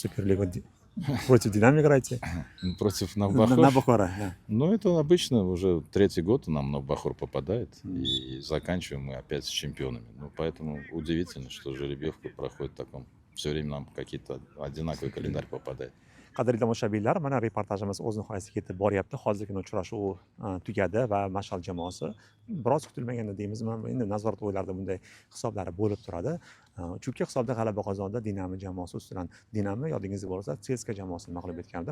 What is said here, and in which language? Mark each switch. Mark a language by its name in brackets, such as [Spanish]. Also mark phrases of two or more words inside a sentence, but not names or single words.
[Russian] Суперлига Против «Динамо» играете? Против На Навбахор. Бухара. Да. Ну, это обычно уже третий год нам Навбахор попадает, и заканчиваем мы опять с чемпионами. Ну, поэтому удивительно, что жеребьевка проходит в таком. Все время нам какие-то одинаковый календарь попадает. [Uzbek] Qadrli tomoshabinlar, mana reportajimiz o'z nihoyasiga yetib boryapti. Hozirgina uchrashuv tugadi va Mash'al jamoasi biroz kutilmaganda deymizmi, endi nazorat o'yinlarida bunday hisoblari bo'lib turadi. Chunki hisobda g'alaba qozondi Dinamo jamoasi ustidan. Dinamo yodingizda bo'lsa, CSKA jamoasini mag'lub etgandi.